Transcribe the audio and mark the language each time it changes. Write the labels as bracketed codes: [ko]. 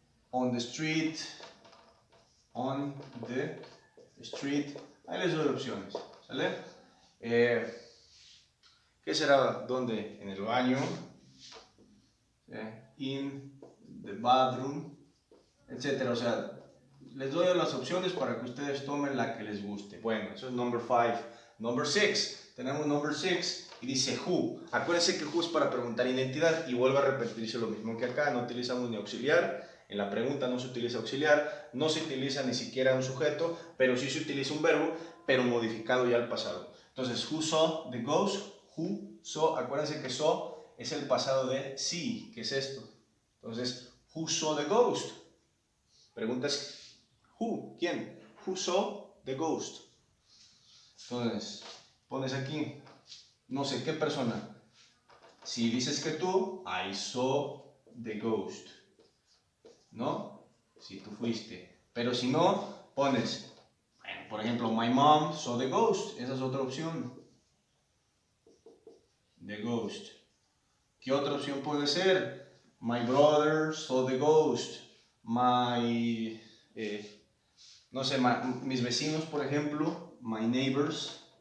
[en] On the street, on the street. [es] Ahí les doy opciones, ¿sale? ¿Qué será? ¿Dónde? En el baño, [en] in the bathroom, [es] etcétera. O sea, les doy las opciones para que ustedes tomen la que les guste. Bueno, eso es [en] number 5. Number 6, [es] tenemos [en] number 6 [es] y dice [en] who. [es] Acuérdense que who es para preguntar identidad y vuelve a repetirse lo mismo que acá. No utilizamos ni auxiliar. En la pregunta no se utiliza auxiliar, no se utiliza ni siquiera un sujeto, pero sí se utiliza un verbo, pero modificado ya al pasado. Entonces, [en] who saw the ghost? Who saw, [es] acuérdense que saw es el pasado de see, que es esto. [en] Entonces, who saw the ghost? Preguntas who, [es] ¿quién? [en] Who saw the ghost? [es] Entonces, pones aquí, no sé qué persona. Si dices que tú, [en] I saw the ghost. [es] ¿No? Si tú fuiste. Pero si no, pones, bueno, por ejemplo, [en] my mom saw the ghost. [es] Esa es otra opción. [en] The ghost. [es] ¿Qué otra opción puede ser? [en] My brother saw the ghost. [es] My, no sé, mis vecinos, por ejemplo, [en] my neighbors.